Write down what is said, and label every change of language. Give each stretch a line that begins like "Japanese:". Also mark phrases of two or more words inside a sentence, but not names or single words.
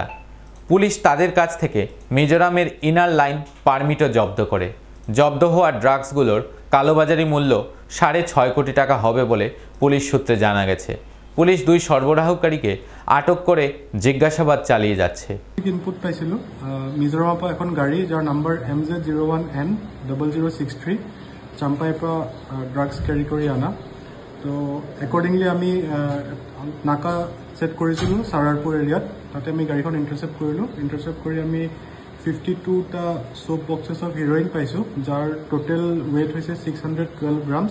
Bangla: পুলিশ তাদের কাছ থেকে মিজোরামের ইনার লাইন পারমিটও জব্দ করে। জব্দ হওয়া ড্রাগসগুলোর কালোবাজারি মূল্য 6.5 কোটি টাকা হবে বলে পুলিশ সূত্রে জানা গেছে। পুলিশ 2 সরবরাহকারীকে আটক করে জিজ্ঞাসাবাদ চালিয়ে যাচ্ছে।
Assamese: ইনপুট পাইছিল মিজোরামৰ পৰা এখন গাড়ী যাৰ নম্বৰ MZ01N0063 চাম্পাইৰ পৰা
English: drugs carry
Assamese: কৰি অনা। তো একৰ্ডিংলি আমি নাকা সেট কৰিছিলোঁ সাৰাৰপুৰ এৰিয়াত। তাতে আমি গাড়ীখন ইণ্টাৰচেপ্ট কৰিলোঁ। ইণ্টাৰচেপ্ট কৰি আমি 52টা
English: soap boxes of heroin
Assamese: পাইছোঁ, যাৰ
English: total weight
Assamese: হৈছে 612 গ্ৰামছ।